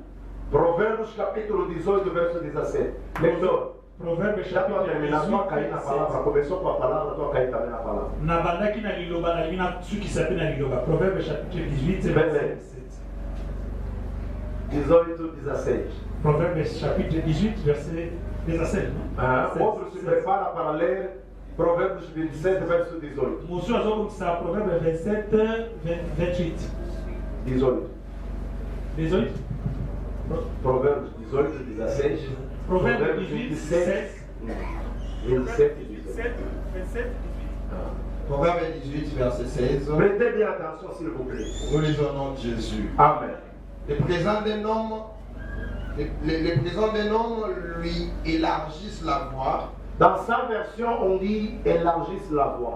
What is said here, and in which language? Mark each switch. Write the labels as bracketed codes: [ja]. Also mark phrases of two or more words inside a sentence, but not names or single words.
[pt] Provérbios capítulo 18, verso 17. Leitor. Provérbios já estou terminando, estou a cair na palavra. Começou com a palavra, estou a cair também na palavra. Provérbios capítulo 18, verso 17. 18, 16. [fr] Provérbios chapitre 18, verset 17. [pt] Outro se prepara para ler Provérbios 27, verso 18. Provérbios 27, 28. 18. 18? Provérbios 18, 16. Provérbios 27, 27 e 18. [fr] Proverbe 18, verset 16. Prêtez bien attention, s'il vous plaît. Nous lisons au nom de Jésus. Amen. Les présents des noms lui élargissent la voie. Dans sa version, on dit élargissent la voie.